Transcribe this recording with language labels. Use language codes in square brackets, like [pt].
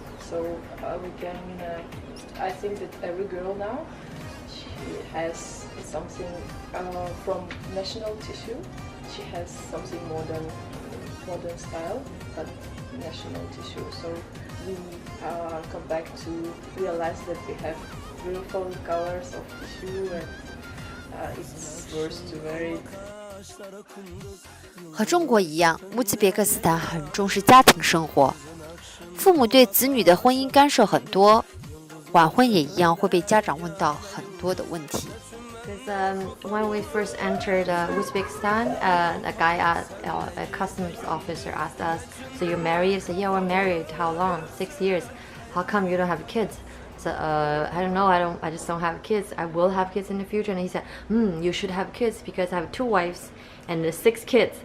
[en] So I think that every girl now, she has something from national tissue. She has something modern style, but national tissue. So we come back to realize that we have beautiful colors of tissue, and it's worth to wear it. [zh] 和中国一样，乌兹别克斯坦很重视家庭生活，父母对子女的婚姻干涉很多，晚婚也一样会被家长问到很多的问题。 [en] Because when we first entered Uzbekistan, a guy, a customs officer asked us, "So you're married?" I said, "Yeah, we're married. How long? 6 years. How come you don't have kids?" So I don't know. I just don't have kids. I will have kids in the future. And he said, "You should have kids because I have 2 wives and 6 kids."